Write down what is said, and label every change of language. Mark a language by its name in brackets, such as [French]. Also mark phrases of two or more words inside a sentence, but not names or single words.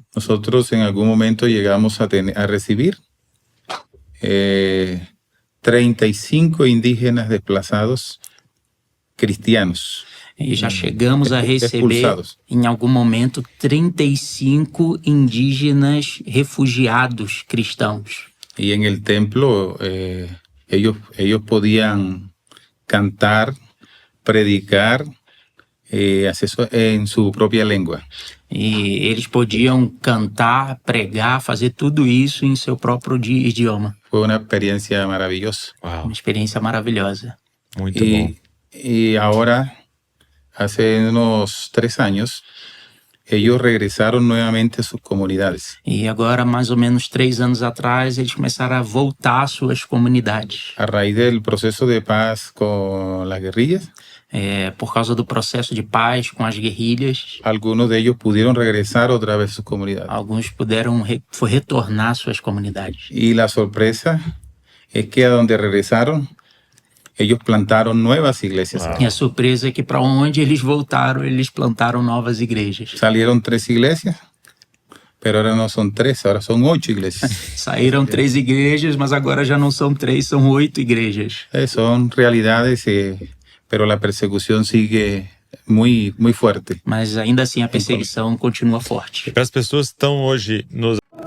[Spanish] Nosotros en algún momento llegamos a recibir 35 indígenas desplazados cristianos. [Portuguese] E já chegamos a receber, [Spanish] expulsados. [Portuguese] em algum momento, 35 indígenas refugiados cristãos. [Spanish] Y en el templo ellos podían cantar, predicar, hacer eso en su propia lengua. [Portuguese] E eles podiam cantar, pregar, fazer tudo isso em seu próprio idioma. [Spanish] Fue una experiencia maravillosa. [Portuguese] Uau, Uma experiência maravilhosa. muito bom. [Spanish] Y ahora, hace unos 3 años, ellos regresaron nuevamente a sus comunidades. [Portuguese] E agora, mais ou menos 3 anos atrás, eles começaram a voltar às suas comunidades. [Spanish] A raíz del proceso de paz con las guerrillas, [Portuguese] Por causa do processo de paz com as guerrilhas, [Spanish] algunos de ellos pudieron regresar otra vez a sus comunidades. [Portuguese] alguns puderam retornar às suas comunidades. [Spanish] Y la sorpresa es que a donde regresaron, ellos plantaron nuevas iglesias. Wow. [Portuguese] E a surpresa é que para onde eles voltaram, eles plantaram novas igrejas. [Spanish] Salieron 3 iglesias, pero ahora no son 3, ahora son 8 iglesias. [Portuguese] Saíram 3 igrejas, mas agora já não são 3, são 8 igrejas. [Spanish] Son realidades, pero la persecución sigue muy, muy fuerte. [Portuguese] Mas ainda assim a perseguição continua forte. Para as pessoas que estão hoje nos